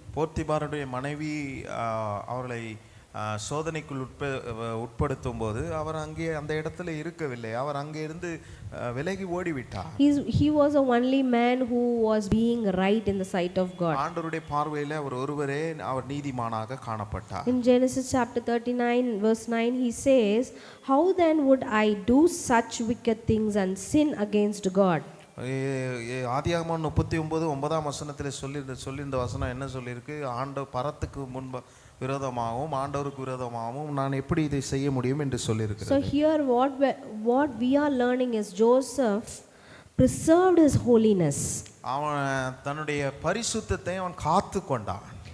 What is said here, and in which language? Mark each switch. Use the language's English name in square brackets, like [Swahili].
[Tamil] போத்திபாருடைய மனைவி அவர்களை சோதனைக்குள் உட்படுத்தும் போது அவர் அங்கே அந்த இடத்துல இருக்கவில்லை, அவர் அங்கே இருந்து விலகி ஓடிவிட்டார். [English] He was the only man who was being right in the sight of God. [Tamil] ஆண்டவருடைய பார்வையில் அவர் ஒருவரே அவர் நீதிமானாக காணப்பட்டார். [English] In Genesis chapter 39 verse 9 he says, how then would I do such wicked things and sin against God? [Tamil] ஆதியாகமம் 39:9 சொல்லியிருந்த வசனம் என்ன சொல்லியிருக்கு? பரத்துக்கு முன்பு விரோதமாகவும் ஆண்டவருக்கு விரோதமாகவும் நான் எப்படி இதை செய்ய முடியும் என்று சொல்லியிருக்கிறது. [English] So here what we are learning is Joseph preserved his holiness. [Tamil] அவன் தன்னுடைய பரிசுத்தத்தை அவன் காத்து கொண்டான்.